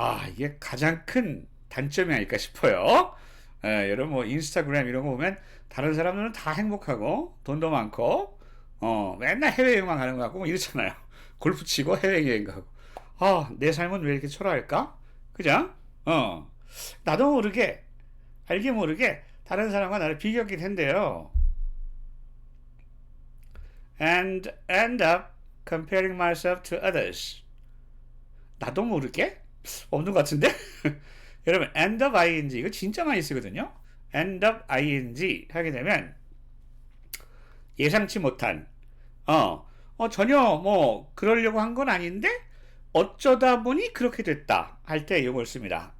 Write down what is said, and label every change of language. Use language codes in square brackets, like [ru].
[ko] 이게 가장 큰 단점이 아닐까 싶어요. 여러분 뭐 인스타그램 이런 거 보면 다른 사람들은 다 행복하고 돈도 많고 맨날 해외여행만 가는 것 같고 뭐 이렇잖아요. 골프 치고 해외여행 가고 내 삶은 왜 이렇게 초라할까? 그죠? 나도 모르게 알게 모르게 다른 사람과 나를 비교하게 된대요. [en] And end up comparing myself to others. [ko] 나도 모르게? 없는 것 같은데? 여러분, end up ing 이거 진짜 많이 쓰거든요. end up ing 하게 되면 예상치 못한 전혀 뭐 그러려고 한 건 아닌데 어쩌다 보니 그렇게 됐다 할 때 이걸 씁니다.